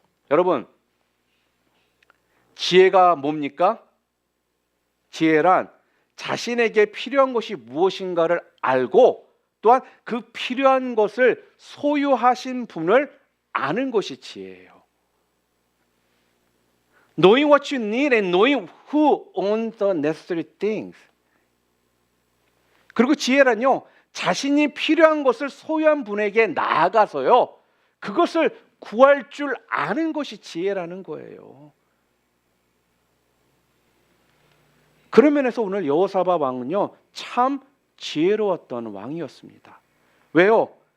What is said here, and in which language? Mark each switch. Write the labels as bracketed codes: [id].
[ko] 여러분, 지혜가 뭡니까? 지혜란 자신에게 필요한 것이 무엇인가를 알고 또한 그 필요한 것을 소유하신 분을 아는 것이 지혜예요. [en] Knowing what you need and knowing who owns the necessary things. [ko] 그리고 지혜란요, 자신이 필요한 것을 소유한 분에게 나아가서요 그것을 구할 줄 아는 것이 지혜라는 거예요. 그런 면에서 오늘 여호사밧 왕은요 참 지혜로웠던 왕이었습니다. 왜요?